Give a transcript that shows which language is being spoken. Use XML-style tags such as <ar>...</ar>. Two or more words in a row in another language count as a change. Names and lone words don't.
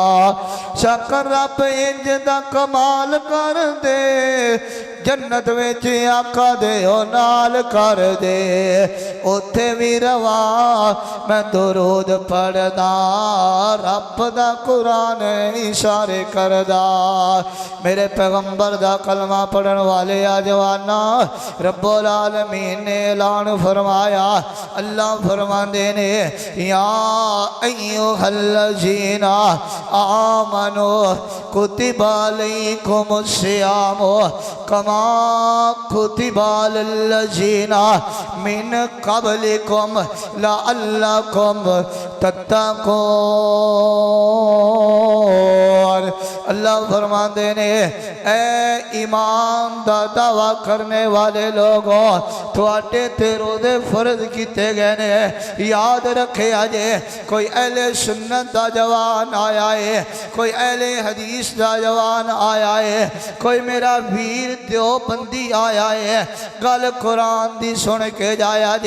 <pa>شکر رب اینج دا کمال کر دے، جنت وچ آقا دے او نال کر دے. اتھے بھی رواں میں درود پڑھدا، رب دا قرآن اشارے کردا. میرے پیغمبر دا کلمہ پڑھن والے آ جواناں, رب العالمین نے اعلان فرمایا. اللہ فرماندے نے</pa> <ar>يا أيها الذين آمنوا كتب عليكم الصيام كما كتب على الذين من قبلكم لعلكم تتقون.</ar> <pa>اللہ فرماتے نے اے ایمان دا دعویٰ کرنے والے لوگوں، تھوڑے تے روزے فرض کیے گئے نے. یاد رکھے اجے کوئی اہل سنت دا جوان آیا ہے، کوئی اہل حدیث دا جوان آیا ہے، کوئی میرا ویر دیوبندی آیا ہے، گل قرآن دی سن کے جایا جے.</pa>